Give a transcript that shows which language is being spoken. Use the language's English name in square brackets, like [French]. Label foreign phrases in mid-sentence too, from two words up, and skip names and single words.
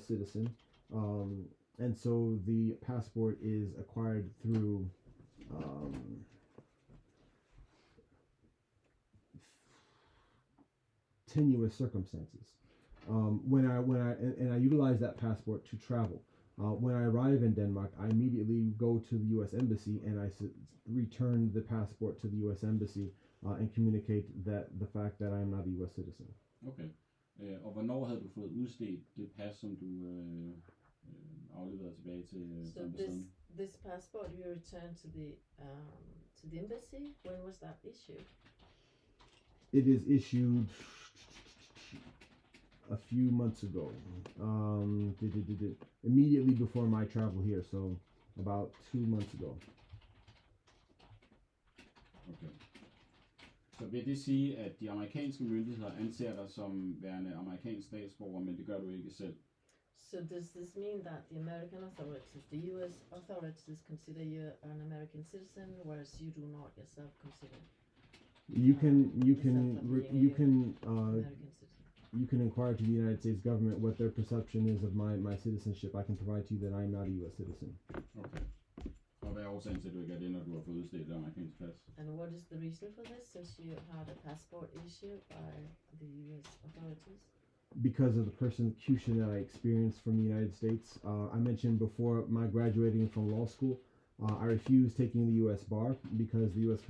[English] citizen, and so the passport is acquired through tenuous circumstances. When I utilize that passport to travel. When I arrive in Denmark, I immediately go to the U.S. Embassy and I return the passport to the U.S. Embassy and communicate the fact that I am not a U.S. citizen. Okay. [Danish] Og hvornår havde du fået udstedt det pas, som du afleverede tilbage til [English] So [Danish] ambassaden? [English] this passport you returned to the embassy. When was that issued? It is issued a few months ago, immediately before my travel here, so about 2 months ago. Okay. [Danish] Så vil det sige, at de amerikanske myndigheder anser dig som værende amerikansk statsborger, men det gør du ikke selv? [English] So does this mean that the American authorities, the U.S. authorities, consider you an American citizen, whereas you do not yourself consider American citizen? You can inquire to the United States government what their perception is of my citizenship. I can provide to you that I am not a U.S. citizen. Okay. [Danish] Og hvad er årsagen til, at du ikke er det, når du har fået udstedt et amerikansk pas? [English] And what is the reason for this, since you had a passport issued by the U.S. authorities? Because of the persecution that I experienced from the United States. I mentioned before my graduating from law school. I refused taking the U.S. bar because the U.S.